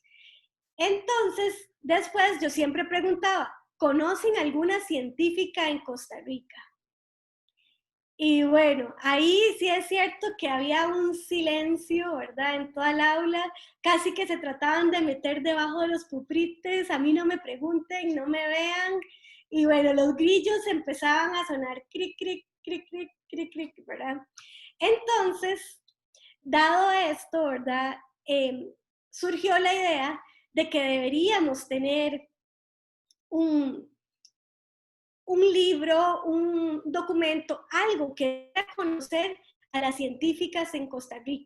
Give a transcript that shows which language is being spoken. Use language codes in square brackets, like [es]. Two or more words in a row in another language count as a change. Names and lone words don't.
[es] Entonces, después yo siempre preguntaba, ¿conocen alguna científica en Costa Rica? Y bueno, ahí sí es cierto que había un silencio, ¿verdad? En toda el aula, casi que se trataban de meter debajo de los pupitres, a mí no me pregunten, no me vean, Y bueno, los grillos empezaban a sonar cric, cric, cric, cric, cric, cric, ¿verdad? Entonces, dado esto, ¿verdad? Surgió la idea de que deberíamos tener un libro, un documento, algo que dé a conocer a las científicas en Costa Rica.